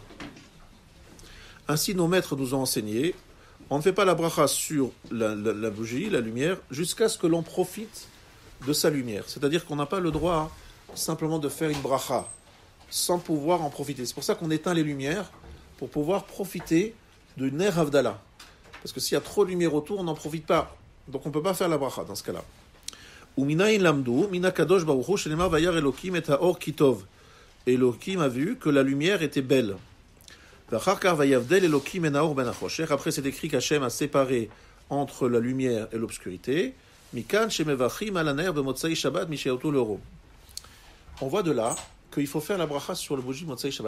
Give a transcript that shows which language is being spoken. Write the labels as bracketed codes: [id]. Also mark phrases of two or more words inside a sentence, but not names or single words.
[fr] Ainsi, nos maîtres nous ont enseigné, on ne fait pas la bracha sur la bougie, la lumière, jusqu'à ce que l'on profite de sa lumière. C'est-à-dire qu'on n'a pas le droit simplement de faire une bracha sans pouvoir en profiter. C'est pour ça qu'on éteint les lumières, pour pouvoir profiter de [he] נר הבדלה. [fr] Parce que s'il y a trop de lumière autour, on n'en profite pas. Donc on ne peut pas faire la bracha dans ce cas-là. [he] ומניין למדו, מנא קדוש ברוך הוא, שנאמר וירא אלוהים את האור כי טוב. [fr] Elokim a vu que la lumière était belle. Après, c'est écrit qu'Hachem a séparé entre la lumière et l'obscurité. On voit de là qu'il faut faire la bracha sur le bougie [he] מוצאי שבת.